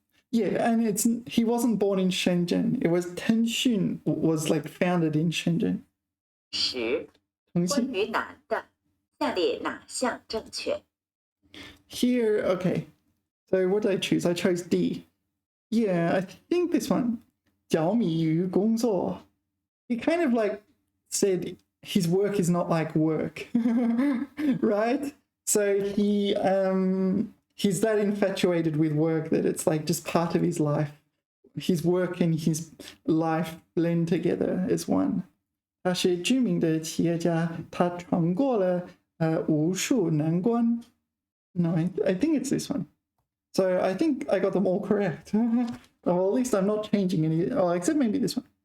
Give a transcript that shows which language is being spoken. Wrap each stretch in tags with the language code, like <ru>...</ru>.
<en>Yeah, and he wasn't born in Shenzhen. It was Tenshin was like founded in Shenzhen.</en> <zh>10. 关于男的，下列哪项正确？</zh> <en>Here, okay. So what did I choose? I chose D. Yeah, I think this one.</en> <zh>着迷于工作.</zh> <en>He kind of like said his work is not like work, right? So he's that infatuated with work that it's like just part of his life. His work and his life blend together as one.</en> <zh>他是知名的企业家，他闯过了无数难关。</zh> <en>No, I think it's this one. So I think I got them all correct. Well, at least I'm not changing any. Oh, except maybe this one.</en>